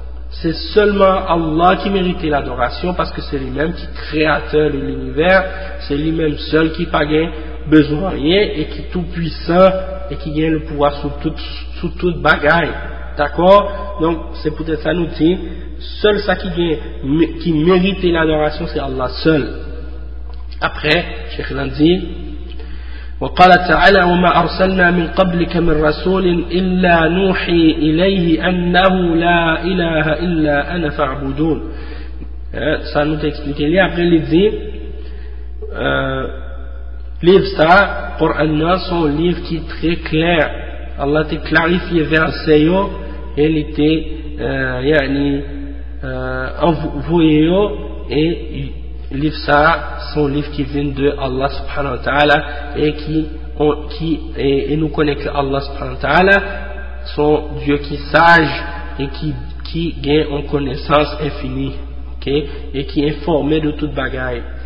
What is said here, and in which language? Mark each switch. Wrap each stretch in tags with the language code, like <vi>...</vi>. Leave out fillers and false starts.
<fr>C'est seulement Allah qui méritait l'adoration parce que c'est lui-même qui est créateur de l'univers, c'est lui-même seul qui n'a pas besoin de rien et qui est tout puissant et qui gagne le pouvoir sous toute bagaille. D'accord? Donc, c'est peut-être ça nous dit, seul ça qui méritait l'adoration, c'est Allah seul. Après, Cheikh l'a dit,</fr> <ar>وقال تعالى وما أرسلنا من قبلك من رسول إلا نوحي إليه أنه لا إله إلا أنا فاعبدون.</ar> <fr>Ça nous explique là après les livres ça pour un sont livres qui très clair. Allah t'a clarifié vers eux et il était envoyé et livre ça sont livres qui viennent de Allah subhanahu wa ta'ala et qui nous connaît que Allah subhanahu wa ta'ala sont Dieu qui est sage et qui gagne en connaissance infinie, ok, et qui est informé de toute bagaille.</fr>